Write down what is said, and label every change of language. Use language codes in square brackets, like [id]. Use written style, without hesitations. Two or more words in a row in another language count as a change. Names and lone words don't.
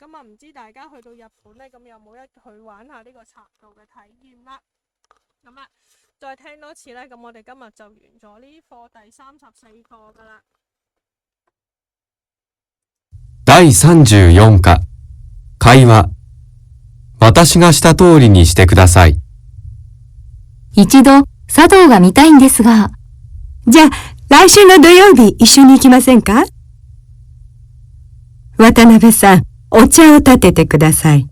[yue] 咁啊唔知大家去到日本呢，咁有冇一去玩下呢個茶道嘅體驗啦？咁啊，再聽多次呢，咁我哋今日就完咗呢課第34課噶啦。 [ja] 第34課会話私がした通りにしてください。一度、茶道が見たいんですが。じゃあ、来週の土曜日一緒に行きませんか？渡辺さん、お茶を立ててください。